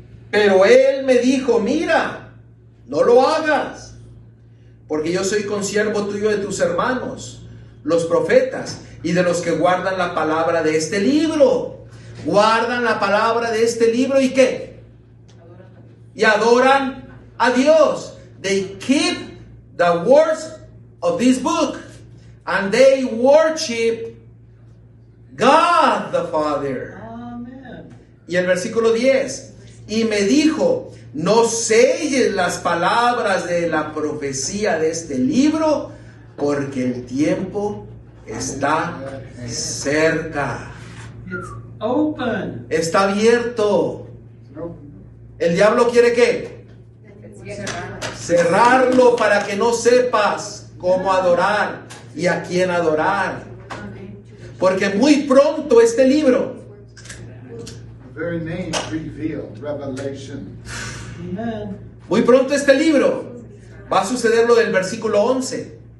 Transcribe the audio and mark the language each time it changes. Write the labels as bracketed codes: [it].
[es] Pero él me dijo, mira, no lo hagas, porque yo soy consiervo tuyo de tus hermanos, los profetas, y de los que guardan la palabra de este libro. Guardan la palabra de este libro, ¿y qué? Y adoran a Dios. [en] They keep the words of this book, and they worship God the Father. Amen. [es] Y el versículo 10. Y me dijo, no selles las palabras de la profecía de este libro, porque el tiempo está cerca. [en] It's open. [es] Está abierto. El diablo quiere ¿qué? Cerrarlo para que no sepas cómo adorar y a quién adorar. Porque muy pronto este libro, [en] The very name revealed, revelation. Amen. [es] muy pronto este libro, va a suceder lo del versículo 11.